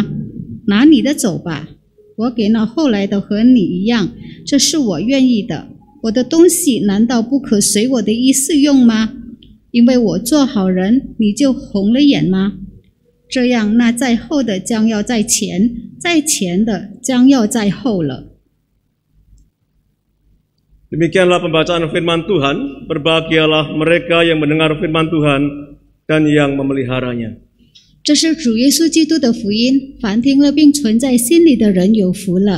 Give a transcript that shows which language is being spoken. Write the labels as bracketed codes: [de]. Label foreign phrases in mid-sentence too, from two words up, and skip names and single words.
[zh] 拿你的走吧，我给那后来的和你一样，这是我愿意的。我的东西难道不可随我的意思用吗？因为我做好人，你就红了眼吗？这样那在后的将要在前，在前的将要在后了。” [id] Demikianlah pembacaan firman Tuhan. Berbahagialah mereka yang mendengar firman Tuhan dan yang memeliharanya. [zh] 这这是主耶稣基督的福音，凡听了并存在心里的人有福了。